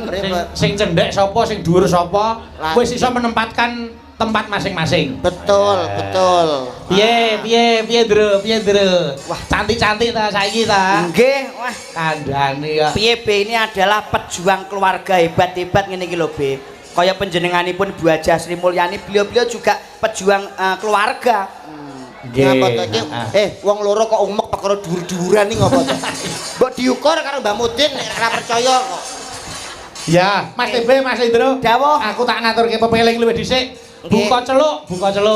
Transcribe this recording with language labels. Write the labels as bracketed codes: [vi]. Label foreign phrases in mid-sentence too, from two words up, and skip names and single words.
[jv] Sing cendhek sapa, sing dhuwur sapa, wis iso [id] menempatkan tempat masing-masing. Betul, betul. [jv] Piye, Dro? Wah, cantik-cantik ta saiki ta? Nggih, wah. Kandhane ya. Piye B [id] ini adalah pejuang keluarga hebat-hebat [jv] ngene iki lho B. Kaya panjenenganipun Bu Haja Sri Mulyani, [id] beliau-beliau juga pejuang keluarga. [jv] Ngapa to iki? Wong loro kok umek perkara dhuwur-dhuwuran iki ngopo to? Mbok diukur karo Mbak Mudin nek ora percaya kok. Ya, Mas TB, Mas Indro. Dawuh. Aku tak ngaturke pepeling luwih dhisik. Buka celuk.